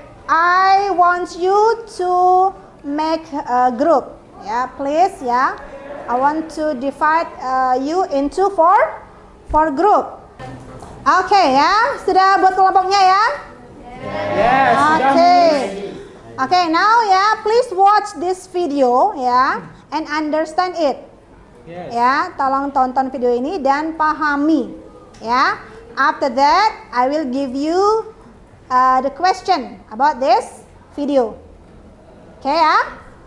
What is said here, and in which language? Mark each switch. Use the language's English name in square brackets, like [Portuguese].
[English] I want you to make a group, ya, please, ya. I want to divide you into four group. [Indonesian] Okay, ya, sudah buat kelompoknya ya? [English] Yes. Okay, now ya, please watch this video ya, and understand it. Yes. [Indonesian] Ya, tolong tonton video ini dan pahami, ya. [English] After that, I will give you the question about this video. Okay, ya?